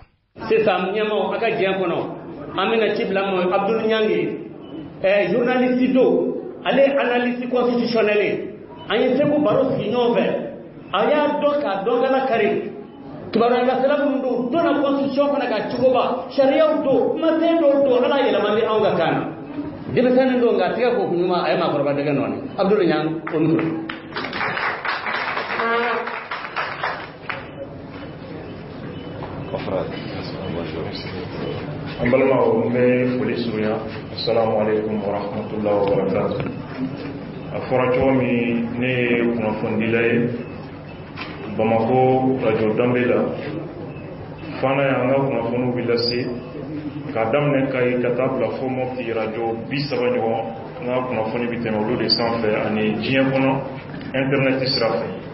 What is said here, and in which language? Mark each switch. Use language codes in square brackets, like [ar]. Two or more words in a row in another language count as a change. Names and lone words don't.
[bm] sisan ɲɛmaw a ka diɲɛ kɔnɔ an bɛna ci bila mɔ Abdul Nyange journaliste do ale [fr] analyse constitutionnelle [bm] an ye seko baro sigi ɲɔgɔn fɛ a y'a dɔn k'a dɔn kana kari kibaruya kasɛla minnu don donna constitution fana ka cogoba sariyaw do kumasen dɔw do ala yɛlɛmandi anw ka kan na denmisɛnnin do nka tigɛ ko kuɲuma a ye maakɔrɔba dɛgɛ nɔɔni Abdul Nyange o micro an balimaw n bɛ foli surunya [ar] السلام عليكم ورحمة الله وبركاته [bm] a fɔra cogo min ne ye kunnafondila ye Bamako radio Danbe la fana y'an ka kunnafoniw bi lase ka daminɛ Kayi ka taa bila fo Mopti radio 30 ɲɔgɔn n ka kunnafoni bi tɛmɛ olu de sanfɛ ani diɲɛ kɔnɔ internet sira fɛ.